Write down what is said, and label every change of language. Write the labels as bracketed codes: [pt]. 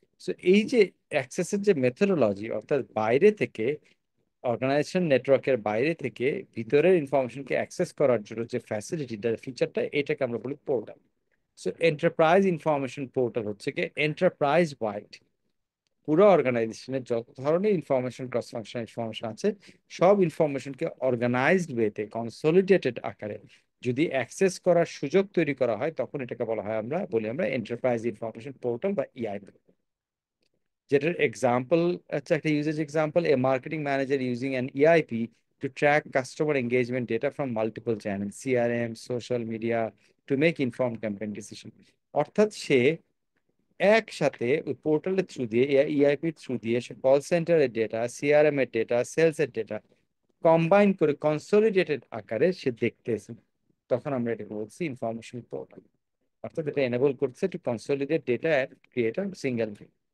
[bn] So এই যে অ্যাক্সেসের যে মেথোডোলজি, অর্থাৎ বাইরে থেকে অর্গানাইজেশন নেটওয়ার্কের বাইরে থেকে ভিতরের ইনফরমেশনকে অ্যাক্সেস করার জন্য যে ফ্যাসিলিটিটা ফিচারটা, এটাকে আমরা বলি portal. So enterprise information portal হচ্ছে কি এন্টারপ্রাইজ ওয়াইড পুরো অর্গানাইজেশনের যত ধরনের ইনফরমেশন, ক্রস ফাংশনাল ইনফরমেশন আছে, সব ইনফরমেশনকে অর্গানাইজড ওয়েতে কনসলিডেটেড আকারে যদি অ্যাক্সেস করার সুযোগ তৈরি করা হয়, তখন এটাকে বলা হয়, আমরা এন্টারপ্রাইজ ইনফরমেশন পোর্টাল বা ইআইপি। যেটার এক্সাম্পল হচ্ছে, [en] একটা usage example, a marketing manager using an EIP to track customer engagement data from multiple channels, CRM, social media, to make informed campaign decision। [bn] অর্থাৎ সে একসাথে ওই পোর্টালের থ্রু দিয়ে, ইআইপির থ্রু দিয়ে, সে কল সেন্টারের ডেটা, সিআরএম এর ডেটা, সেলস এর data combine করে কনসলিডেটেড আকারে সে দেখতেছে। তখন আমরা এটাকে বলছি ইনফরমেশন পোর্টাল। অর্থাৎ এটা এনেবল করছে [en] To consolidate data and create a single view.